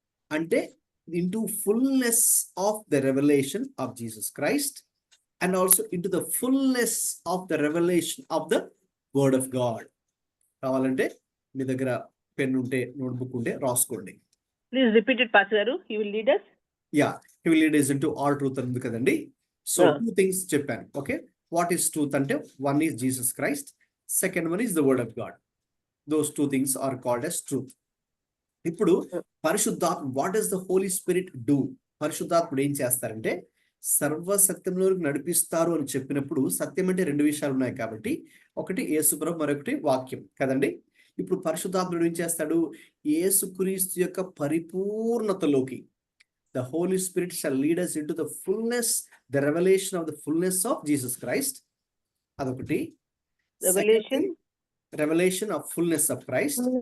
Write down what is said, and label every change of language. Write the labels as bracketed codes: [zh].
[en] అంటే into fullness of the revolution of Jesus Christ and also into the fullness of the revolution of the word of God. [te] కావాలంటే మీ దగ్గర pen ఉంటే, notebook ఉంటే రాసుకోండి. [en] Please repeat it, Pastor Garu. He will lead us. Yeah, he will lead us into all truth [te] ఉంది కదండి. So two things చెప్పాను. [en] Okay, what is truth అంటే one is Jesus Christ, second one is the word of God. Those two things are called as truth. [te] ఇప్పుడు పరిశుద్ధాత్మ, [en] What does the Holy Spirit do? [te] పరిశుద్ధాత్ముడు ఏం చేస్తారంటే సర్వ సత్యంలోకి నడిపిస్తారు అని చెప్పినప్పుడు, సత్యం అంటే రెండు విషయాలు ఉన్నాయి కాబట్టి, ఒకటి యేసుప్రభు, మరొకటి వాక్యం కదండి. ఇప్పుడు పరిశుద్ధాత్ముడు ఏం చేస్తాడు? యేసుక్రీస్తు యొక్క పరిపూర్ణతలోకి, [en] the Holy Spirit shall lead us into the fullness, the revelation of the fullness of Jesus Christ. Adokati. Revelation of fullness of Christ.